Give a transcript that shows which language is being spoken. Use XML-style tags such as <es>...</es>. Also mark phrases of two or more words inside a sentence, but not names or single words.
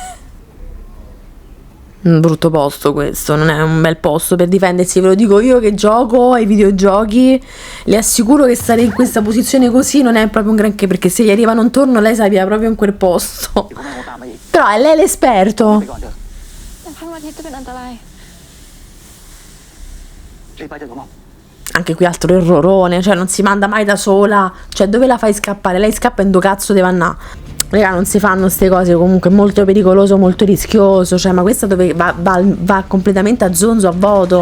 <it>Un brutto posto questo, non è un bel posto per difendersi, ve lo dico io che gioco ai videogiochi, le assicuro che stare in questa posizione così non è proprio un granché, perché se gli arrivano intorno lei sapeva proprio in quel posto. Però è lei l'esperto.</it> <th>แต่พระอาทิตย์จะเป็นอันตราย</th> <it>Anche qui altro errorone, cioè non si manda mai da sola, cioè dove la fai scappare? Lei scappa in dove cazzo deve andare? Raga, non si fanno queste cose, comunque è molto pericoloso, molto rischioso, cioè ma questa dove va completamente a zonzo, a voto.</it>